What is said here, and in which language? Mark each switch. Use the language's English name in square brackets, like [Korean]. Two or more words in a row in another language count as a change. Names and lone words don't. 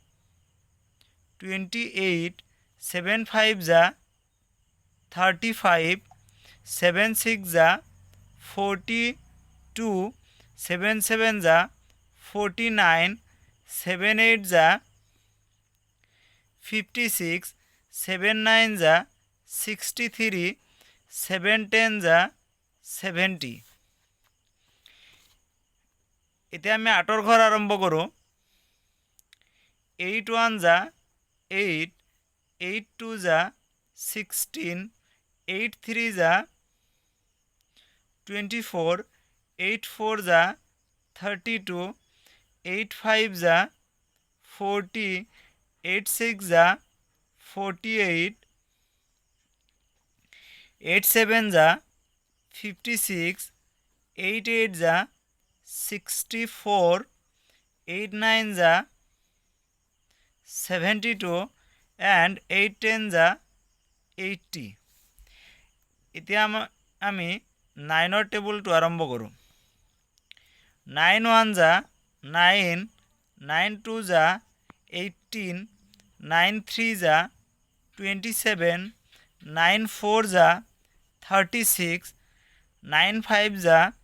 [Assamese] 28, 7 5 যা 35, 7 6 যা 42, 7 7 যা 49, 7 8 যা 56, 7 9 যা 63, 7 10 যা 70। এতিয়া আমি 8ৰ ঘৰ আৰম্ভ কৰোঁ। 8 1 যা 8, 8 2 যা 16, 8 3 যা 24, 8 4 যা 32, 8 5 যা 40, 8 6 যা 48, 8 7 যা 56, 8 8 যা 64, 8 9 যা 72 and 8 10 যা 80। এতিয়া আমি 9ৰ টেবুলটো আৰম্ভ কৰোঁ। 9 1 যা 9, 9 2 যা 18, 9 3 যা 27, 9 4 যা 36, 9 5 যা